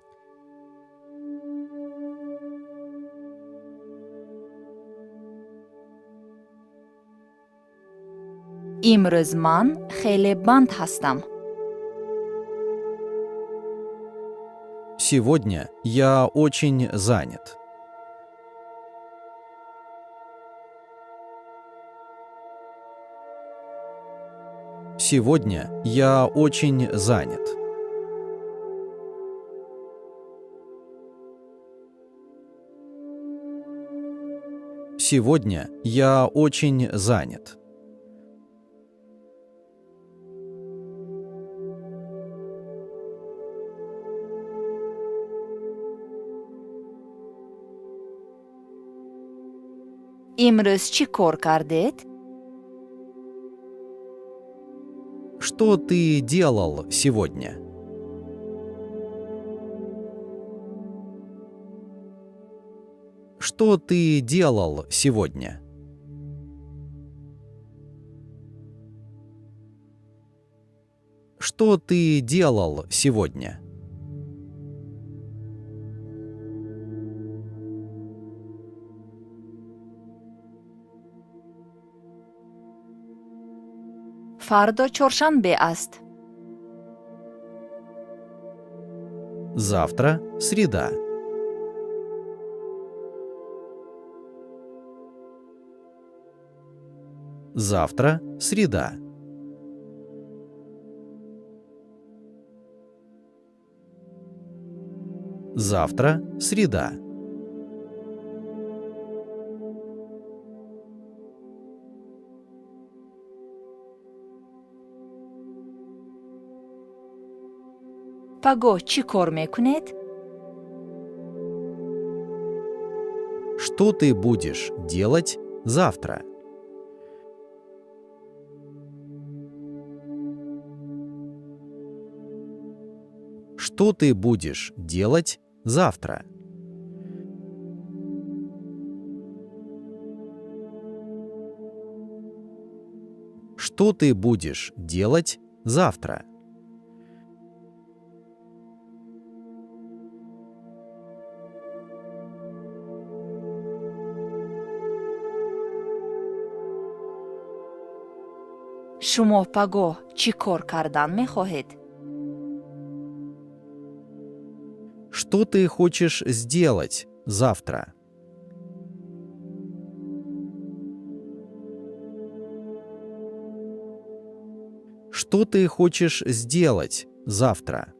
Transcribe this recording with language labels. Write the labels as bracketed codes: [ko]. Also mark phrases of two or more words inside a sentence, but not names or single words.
[tg] имрӯз ман хеле банд ҳастам. [ru] Сегодня я очень занят. Сегодня я очень занят. Сегодня я очень занят. [tg] имрӯз чӣ кор кардед? [ru] Что ты делал сегодня? Что ты делал сегодня? Что ты делал сегодня? [tg] фардо чоршанбе аст. [ru] Завтра среда. Завтра среда. Завтра среда. [tg] паго чӣ кор мекунед? [ru] Что ты будешь делать завтра? Что ты будешь делать завтра? Что ты будешь делать завтра? [tg] шумо паго чӣ кор кардан мехоҳед? [ru] Что ты хочешь сделать завтра? Что ты хочешь сделать завтра?